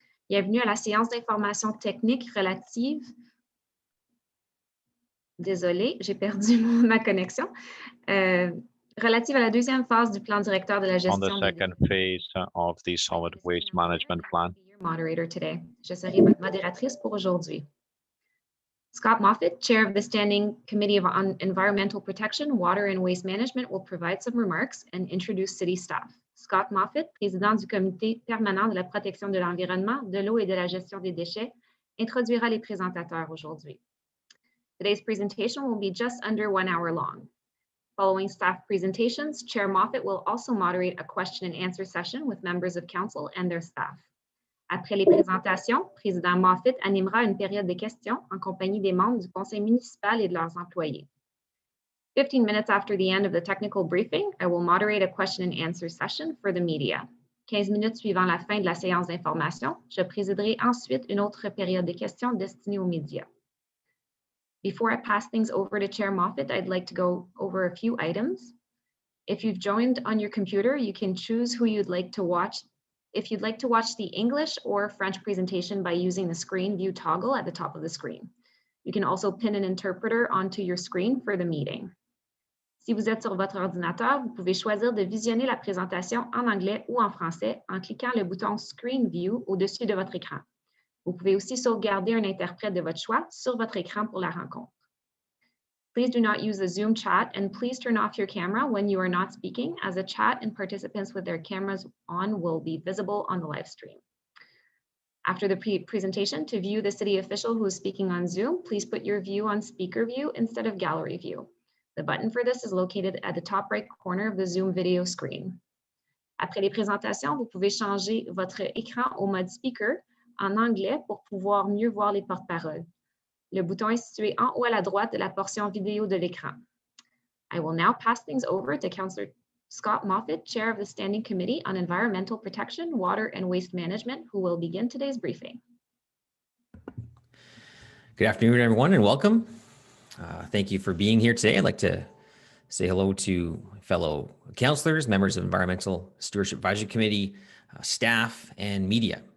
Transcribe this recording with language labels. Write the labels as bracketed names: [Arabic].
[French] Bienvenue à la séance d'information technique relative. Désolée, j'ai perdu ma connexion. Relative à la deuxième phase du plan directeur de la gestion. [English] On the second phase of the Solid Waste Management Plan. Your moderator today. [French] Je serai votre modératrice pour aujourd'hui. [English] Scott Moffatt, Chair of the Standing Committee on Environmental Protection, Water and Waste Management, will provide some remarks and introduce city staff. [French] Scott Moffatt, président du Comité permanent de la protection de l'environnement, de l'eau et de la gestion des déchets, introduira les présentateurs aujourd'hui. [English] Today's presentation will be just under 1 hour long. Following staff presentations, Chair Moffatt will also moderate a question and answer session with members of council and their staff. [French] Après les présentations, Président Moffatt animera une période de questions en compagnie des membres du conseil municipal et de leurs employés. [English] 15 minutes after the end of the technical briefing, I will moderate a question and answer session for the media. [French] 15 minutes suivant la fin de la séance d'information, je présiderai ensuite une autre période de questions destinée aux médias. [English] Before I pass things over to Chair Moffatt, I'd like to go over a few items. If you've joined on your computer, you can choose who you'd like to watch. If you'd like to watch the English or French presentation by using the screen view toggle at the top of the screen. You can also pin an interpreter onto your screen for the meeting. [French] Si vous êtes sur votre ordinateur, vous pouvez choisir de visionner la présentation en anglais ou en français en cliquant le bouton Screen View au-dessus de votre écran. Vous pouvez aussi sauvegarder un interprète de votre choix sur votre écran pour la rencontre. [English] Please do not use the Zoom chat and please turn off your camera when you are not speaking, as the chat and participants with their cameras on will be visible on the live stream. After the presentation, to view the city official who is speaking on Zoom, please put your view on speaker view instead of gallery view. The button for this is located at the top right corner of the Zoom video screen. [French] Après les présentations, vous pouvez changer votre écran au mode speaker en anglais pour pouvoir mieux voir les porte-paroles. Le bouton est situé en haut à la droite de la portion vidéo de l'écran. [English] I will now pass things over to Councillor Scott Moffatt, Chair of the Standing Committee on Environmental Protection, Water and Waste Management, who will begin today's briefing. Good afternoon, everyone, and welcome. Thank you for being here today. I'd like to say hello to fellow councillors, members of Environmental Stewardship Advisory Committee, staff, and media.